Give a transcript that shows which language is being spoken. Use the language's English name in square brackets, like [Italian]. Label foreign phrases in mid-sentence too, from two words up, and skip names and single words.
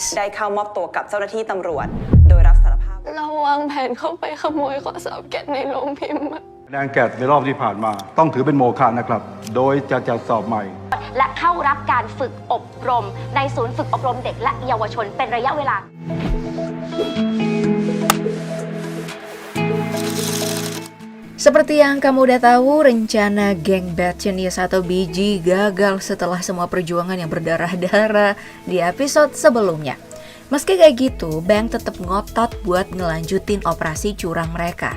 [Thai] ได้เข้ามอบตัวกับเจ้าหน้าที่ตำรวจ โดยรับสารภาพ เราวางแผนเข้าไปขโมยข้อสอบแกะในโรงพิมพ์อะ คะแนนแกดในรอบที่ผ่านมาต้องถือเป็นโมฆะนะครับ โดยจะจัดสอบใหม่ และเข้ารับการฝึกอบรมในศูนย์ฝึกอบรมเด็กและเยาวชนเป็นระยะเวลา [Indonesian] Seperti yang kamu udah tahu, rencana geng Bad Genius atau BG gagal setelah semua perjuangan yang berdarah-darah di episode sebelumnya. Meski kayak gitu, Bang tetap ngotot buat ngelanjutin operasi curang mereka.